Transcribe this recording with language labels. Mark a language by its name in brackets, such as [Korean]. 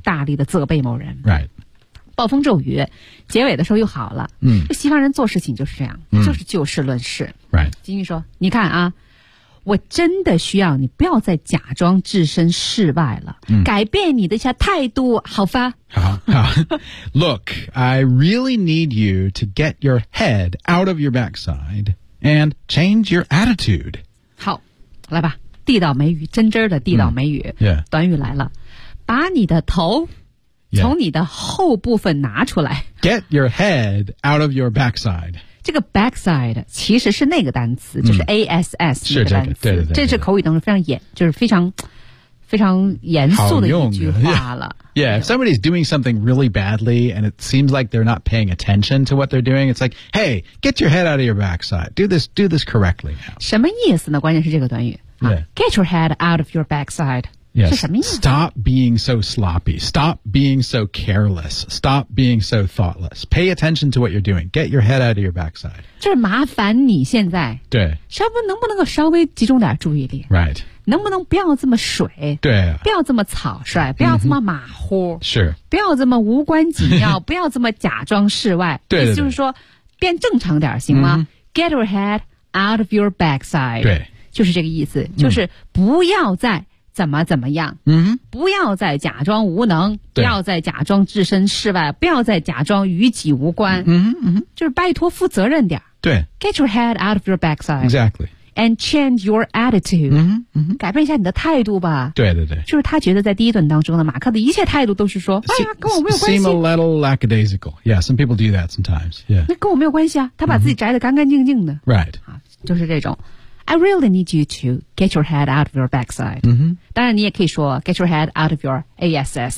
[Chinese] 大力的责备某人。 [English] Right. [Chinese] 暴风骤雨结尾的时候又好了西方人做事情就是这样就是就事论事 [English] right [Chinese] 金玉说你看啊我真的需要你不要再假装置身事外了改变你的一下态度好吧 [English] 好 Look, I really need you to get your head out of your backside and change your attitude [Chinese] 好来吧地道美语真真的地道美语、短语来了把你的头 [English] Yeah. [Chinese] 从你的后部分拿出来 [English] Get your head out of your backside [Chinese] 这个 backside 其实是那个单词就是 ASS 是这个对对对这是口语当中非常严就是非常非常严肃的一句话了 [English] Yeah, if somebody's doing something really badly and it seems like they're not paying attention to what they're doing it's like, hey, get your head out of your backside Do this correctly now [Chinese] 什么意思呢关键是这个短语、 [English] yeah. Get your head out of your backside Yes. [Chinese] 是什么意思? [English] Stop being so sloppy. Stop being so careless. Stop being so thoughtless. Pay attention to what you're doing. Get your head out of your backside. [Chinese] 就是麻烦你现在。对。稍微能不能够稍微集中点注意力。 [English] Right. [Chinese] 能不能不要这么水。对。不要这么草率。不要这么马虎。是。不要这么无关紧要。不要这么假装世外。对, 对, 对。就是说变正常点行吗、 [English] Get your head out of your backside. [Chinese] 对。就是这个意思。就是不要再。怎么怎么样、不要再假装无能不要再假装置身事外不要再假装与己无关、就是拜托负责任点对 [English] Get your head out of your backside Exactly And change your attitude、 [Chinese] 改变一下你的态度吧对对对就是他觉得在第一段当中呢马克的一切态度都是说哎呀跟我没有关系 [English] Seem a little lackadaisical Yeah, some people do that sometimes、 [Chinese] 那跟我没有关系啊他把自己宅得干干净净的、 [English] Right [Chinese] 就是这种 [English] I really need you to get your head out of your backside.、 [Chinese] 当然你也可以说 [English] get your head out of your ass.